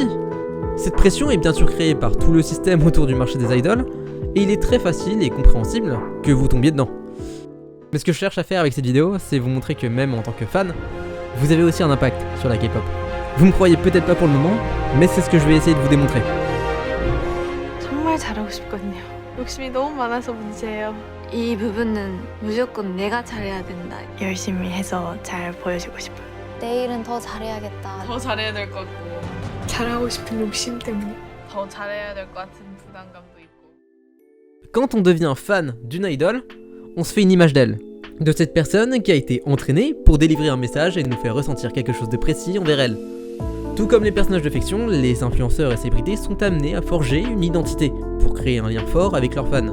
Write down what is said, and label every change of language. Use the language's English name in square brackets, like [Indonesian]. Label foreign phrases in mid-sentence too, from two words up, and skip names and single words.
[French] Cette pression est bien sûr créée par tout le système autour du marché des idols, et il est très facile et compréhensible que vous tombiez dedans. Mais ce que je cherche à faire avec cette vidéo, c'est vous montrer que même en tant que fan, vous avez aussi un impact sur la K-pop. Vous me croyez peut-être pas pour le moment, mais c'est ce que je vais essayer de vous démontrer. [Korean] 정말 잘하고 싶거든요. 욕심이 너무 많아서 문제예요. 이 부분은 무조건 내가 잘해야 된다. 열심히 해서 잘 보여주고 싶어요. 내일은 더 잘해야겠다. 더 잘해야 될 것 같고 잘하고 싶은 욕심 때문에 더 잘해야 될 것 같은 부담감도 있고. [French] Quand on devient fan d'une idol, on se fait une image d'elle, de cette personne qui a été entraînée pour délivrer un message et nous faire ressentir quelque chose de précis envers elle. Tout comme les personnages de fiction, les influenceurs et célébrités sont amenés à forger une identité pour créer un lien fort avec leurs fans.